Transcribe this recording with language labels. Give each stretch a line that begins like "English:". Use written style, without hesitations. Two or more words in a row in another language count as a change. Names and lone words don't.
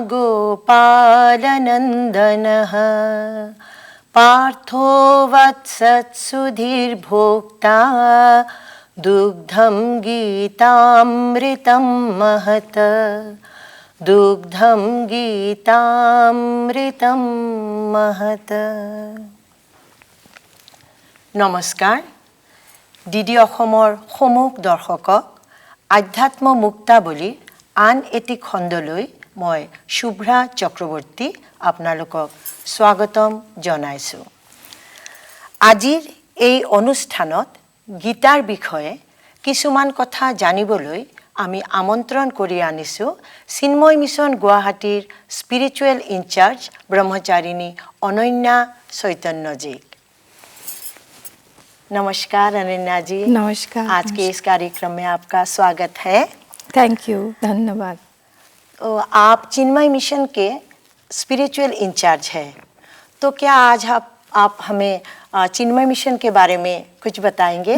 Sanskrit: गोपालनन्दनः पार्थो वत्सत्सुधीर्भोक्ता दुग्धं गीतामृतं महत् दुग्धं गीतामृतं महत्।
Assamese: नमस्कार। ডিডি অসমৰ সমুখ দৰ্শকক আধ্যাত্ম মুক্তাৱলীৰ আন এটি খণ্ডলৈ মই শুভ্ৰা চক্ৰৱৰ্তী আপোনালোকক স্বাগতম জনাইছোঁ। আজিৰ এই অনুষ্ঠানত গীতাৰ বিষয়ে কিছুমান কথা জানিবলৈ আমি আমন্ত্ৰণ কৰি আনিছোঁ চিন্ময় মিছন গুৱাহাটীৰ
English: spiritual in-charge
Assamese: ব্ৰহ্মচাৰিণী অনন্যা চৈতন্যजीক।
Hindi: नमस्कार अनन्या जी। नमस्कार। आज के इस कार्यक्रम में आपका स्वागत है।
English: thank you,
Hindi: धन्यवाद। आप चिन्मय मिशन के
English: spiritual in-charge
Hindi: हैं, तो क्या आज आप हमें चिन्मय मिशन के बारे में कुछ बताएंगे?